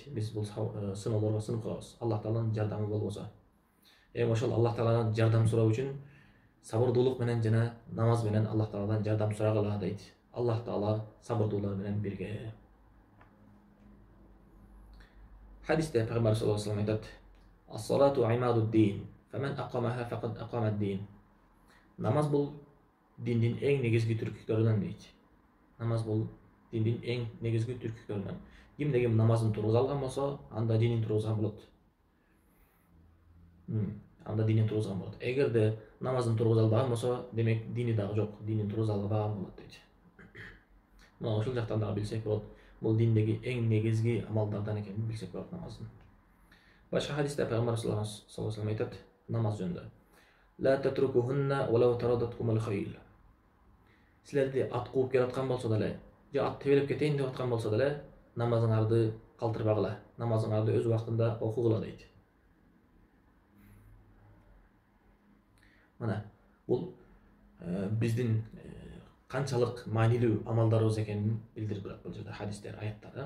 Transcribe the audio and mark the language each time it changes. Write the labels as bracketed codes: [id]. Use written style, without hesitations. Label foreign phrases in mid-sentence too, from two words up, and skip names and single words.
[ky] Биз бул сыноолорго сынып калабыз. Аллах Тааланын жардамы болбосо. Эми ошол Аллах Тааладан жардам суроо үчүн сабырдуулук менен жана намаз менен Аллах Тааладан жардам сурагыла дейт. Аллах Таала сабырдуулар менен бирге. Хадисте Пайгамбар [ar] صلى الله عليه وسلم айтат: "الصلاة عماد الدين، فمن أقامها فقد أقام الدين". [ky] Намаз бул диндин эң негизги түркүктөрүнөн дейт. Намаз бул диндин эң негизги түркүктөрүнөн. Кимде ким намазын тургуза алган болсо, анда динин тургузган болот. Анда динин тургузган болот. Эгерде намазын тургуза албаган болсо, демек дини дагы жок, динин тургуза албаган болот дейт. Мына ошол жактан дагы билсек болот. Бул диндеги эң негизги амалдардан экенин билсек болот намаздын. Башка хадисте Пайгамбар [ar] صلى الله عليه وسلم [ky] айтат намаз жөнүндө: [ar] "لا تتركوهن ولو طردتكم الخيل". [ky] Силерди ат кууп келаткан болсо деле, же ат тебелеп кетейин деп аткан болсо деле, намазыңарды калтырбагыла, намазыңарды өз убактында окугула дейт. Мына бул биздин канчалык маанилүү амалдарыбыз экенин билдирип турат бул жерде хадистер, аяттар.